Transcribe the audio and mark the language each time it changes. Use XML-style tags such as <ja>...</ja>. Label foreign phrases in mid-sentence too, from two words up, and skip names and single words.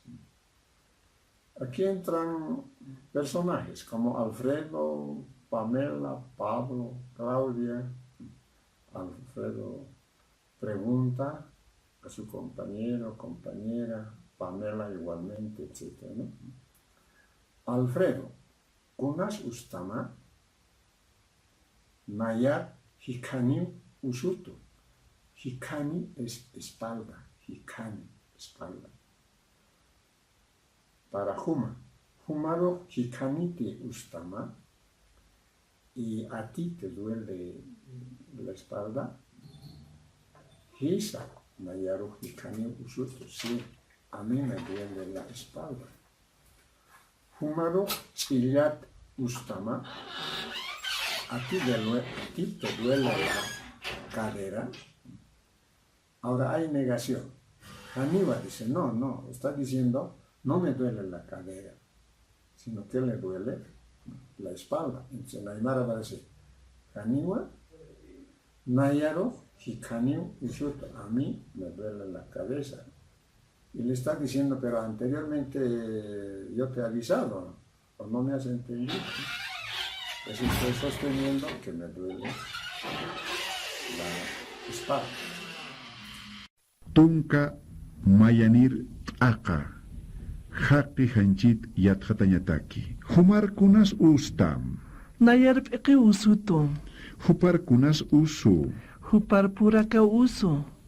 <es>Aquí entran personajes como Alfredo, Pamela, Pablo, Claudia. Alfredo pregunta a su compañero, compañera, Pamela igualmente, etc., ¿no? Alfredo,</es> <ay>kunas ustama, Nayar hikani usutu.</ay> <es>Hikani es espalda, hikani, espalda.</es> <ay>Para Huma, Humaro hikaniti ustama,</ay> <es>y a ti te duele la espalda.</es> <ay>Hisa, Nayaru hikani usutu,</ay> <es>sí, a mí me duele la espalda.</es> <ay>Humaro ilyat ustama,</ay> <es>a ti te duele la cadera. Ahora hay negación. Aníbal dice, no, está diciendo, no me duele la cadera, sino que le duele la espalda. Entonces Aymara va a decir, Aníbal,</es> <ay>Nayaro, Hikaniu, Usuto,</ay> <es>a mí me duele la cabeza. Y le está diciendo, pero anteriormente yo te he avisado, o no me has entendido. Pues estoy sosteniendo que me duele la espalda.</es> <ay>Tunka mayanir aka. Haqi hanchit yatjatañataki. Humar kunas ustam. Nayar p'iki usuto. Hupar kunas usu. Hupar puraka usu.</ay>